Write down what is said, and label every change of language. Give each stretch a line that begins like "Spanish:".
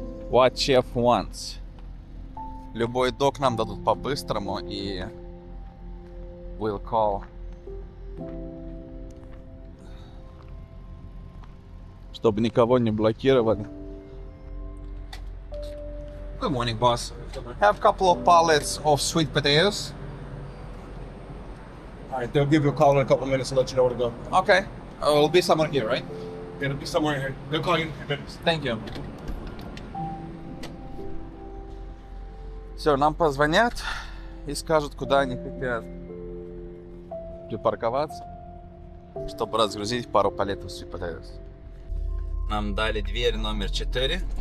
English: What chef wants.
Russian: Любой док нам дадут по-быстрому и
English: we'll call.
Russian: Чтобы никого не блокировали.
English: Good morning, boss. Have a couple of pallets of sweet potatoes. All right, they'll give you a call in a couple minutes and let you know where to go. Okay. Will be someone here, right? It'll be somewhere here. They'll call you in a few minutes. Thank you.
Russian: Все, нам позвонят и скажут, куда они хотят припарковаться, чтобы разгрузить пару палетов sweet potatoes. Нам дали дверь номер 4.